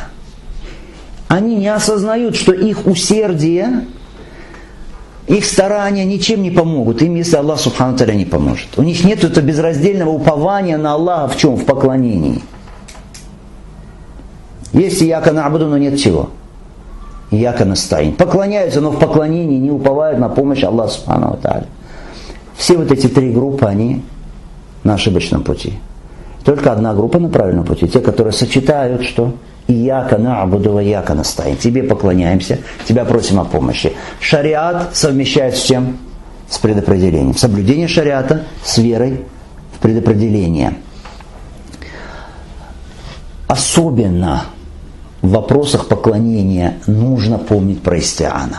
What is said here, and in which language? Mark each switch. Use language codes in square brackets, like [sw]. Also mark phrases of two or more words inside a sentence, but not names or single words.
[ru] Они не осознают, что их усердие, их старания ничем не помогут им, если Аллах [ar] سبحانه وتعالى [ru] не поможет. У них нет этого безраздельного упования на Аллаха в чем? В поклонении. Есть [ar] إياك نعبد, [ru] но нет чего? [ar] إياك نستعين. [ru] Поклоняются, но в поклонении не уповают на помощь Аллаха [ar] سبحانه وتعالى. [ru] Все вот эти 3 группы, они на ошибочном пути. Только одна группа на правильном пути. Те, которые сочетают, что [ar] إياك نعبد وإياك نستعين. [ru] Тебе поклоняемся, тебя просим о помощи. Шариат совмещает с чем? С предопределением. Соблюдение шариата с верой в предопределение. Особенно в вопросах поклонения нужно помнить про истиана.